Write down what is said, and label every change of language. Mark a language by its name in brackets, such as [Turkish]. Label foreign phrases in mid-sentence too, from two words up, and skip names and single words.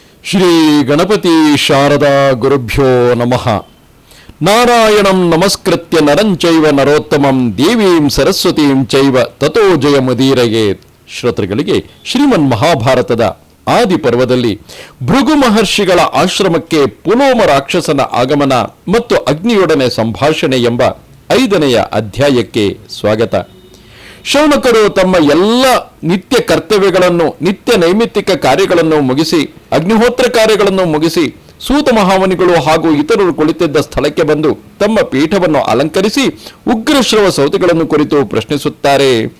[Sanskrit] ಶ್ರೀ ಗಣಪತಿ ಶಾರದಾ ಗುರುಭ್ಯೋ ನಮಃ. ನಾರಾಯಣಂ ನಮಸ್ಕೃತ್ಯ ನರಂಚೈವ ನರೋತ್ತಮಂ ದೇವೀಂ ಸರಸ್ವತೀಂ ಚೈವ ತಥೋ ಜಯಮುದೀರಯೇ. [Kannada] ಶ್ರೋತೃಗಳಿಗೆ ಶ್ರೀಮನ್ ಮಹಾಭಾರತದ ಆದಿ ಪರ್ವದಲ್ಲಿ ಭೃಗು ಮಹರ್ಷಿಗಳ ಆಶ್ರಮಕ್ಕೆ ಪುಲೋಮ ರಾಕ್ಷಸನ ಆಗಮನ ಮತ್ತು ಅಗ್ನಿಯೊಡನೆ ಸಂಭಾಷಣೆ ಎಂಬ 5ನೆಯ ಅಧ್ಯಾಯಕ್ಕೆ ಸ್ವಾಗತ. ಶೌನಕರು ತಮ್ಮ ಎಲ್ಲ ನಿತ್ಯ ಕರ್ತವ್ಯಗಳನ್ನು, ನಿತ್ಯ ನೈಮಿತ್ತಿಕ ಕಾರ್ಯಗಳನ್ನು ಮುಗಿಸಿ, ಅಗ್ನಿಹೋತ್ರ ಕಾರ್ಯಗಳನ್ನು ಮುಗಿಸಿ, ಸೂತ ಮಹಾಮುನಿಗಳು ಹಾಗೂ ಇತರರು ಕುಳಿತಿದ್ದ ಸ್ಥಳಕ್ಕೆ ಬಂದು ತಮ್ಮ ಪೀಠವನ್ನು ಅಲಂಕರಿಸಿ ಉಗ್ರಶ್ರವ ಸೌತಿಗಳನ್ನು ಕುರಿತು ಪ್ರಶ್ನಿಸುತ್ತಾರೆ.